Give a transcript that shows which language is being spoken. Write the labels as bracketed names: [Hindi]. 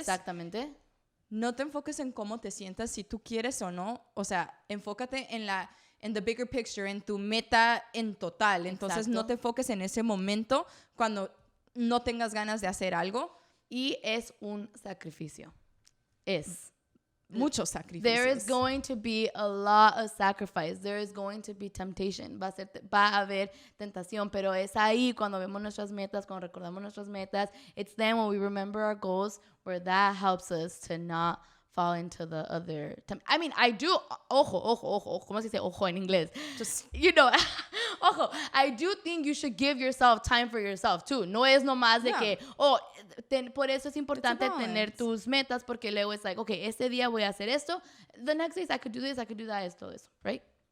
[Spanish] Exactamente. No te enfoques en cómo te sientas, si tú quieres o no. O sea, enfócate en [English] the bigger picture, [Spanish] en tu meta en total. Entonces, no te enfoques en ese momento cuando no tengas ganas de hacer algo. Y es un sacrificio. Muchos sacrificios. [English] There is going to be a lot of sacrifice. There is going to be temptation. [Spanish] Va a haber tentación, pero es ahí cuando vemos nuestras metas, cuando recordamos nuestras metas. [English] It's then when we remember our goals where that helps us to not fall into the other. I mean, I do. Ojo. [Spanish] ¿Cómo se dice ojo en inglés? [English] Just, ojo. I do think you should give yourself time for yourself too. [Spanish] No es nomás de que, por eso es importante tener tus metas, porque luego es [English] like, okay, [Spanish] este día voy a hacer esto. [English] The next days I could do this, I could do that, esto, right?